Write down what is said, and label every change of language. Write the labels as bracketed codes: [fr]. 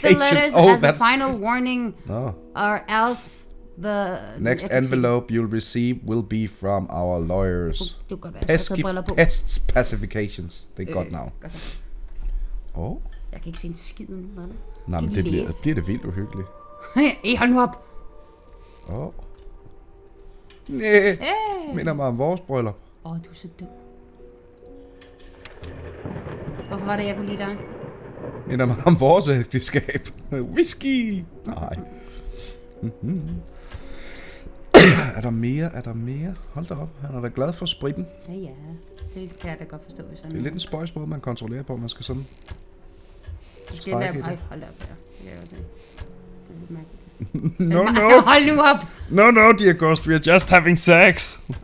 [en] treat the letters as a final warning, or else the next envelope you'll receive will be from our lawyers. [da] Pesky pests pacifications. Det er godt navn. Jeg kan ikke se en skid nu, hvad? Nej, men det bliver det vildt uhyggeligt. Hold nu op. Næh, minder mig om vores bryllup. Du er så dum. Hvorfor var det, jeg kunne lide dig? Minder mig om vores ægteskab. Whisky! Nej. Er der mere? Hold da op, han er da glad for spritten. Ja, det kan jeg da godt forstå. Sådan det er lidt en spøjs måde, man kontrollerer på, man skal sådan trække i det. Hold da op, ja. Det er også [en] No. [da] Hold nu op! [en] No, dear ghost, we are just having sex.